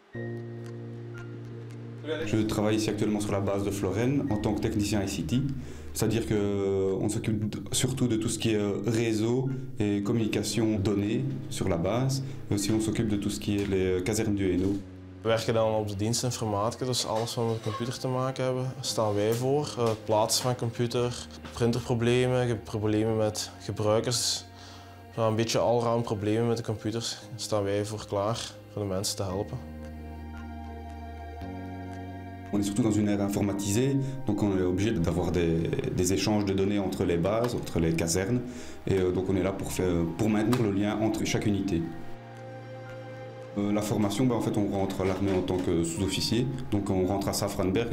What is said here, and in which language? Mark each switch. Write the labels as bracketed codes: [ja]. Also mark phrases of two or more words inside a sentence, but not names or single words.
[fr] Je travaille ici actuellement sur la base de Florenne en tant que technicien ICT, c'est-à-dire qu'on s'occupe surtout de tout ce qui est réseau et communication données sur la base, et aussi on s'occupe de tout ce qui est les casernes du Hainaut. [nl] We werken dan op de dienst informatica, dus alles wat met de computer te maken hebben, staan wij voor. Het plaatsen van computer, printerproblemen, problemen met gebruikers. Een beetje allround problemen met de computers staan wij voor klaar voor de mensen te helpen. [fr] On est surtout dans une ère informatisée, donc on est obligé d'avoir des échanges de données entre les bases, entre les casernes, et donc on est là pour maintenir le lien entre chaque unité. La formation, en fait, on rentre à l'armée en tant que sous-officier, donc on rentre à Safranberg.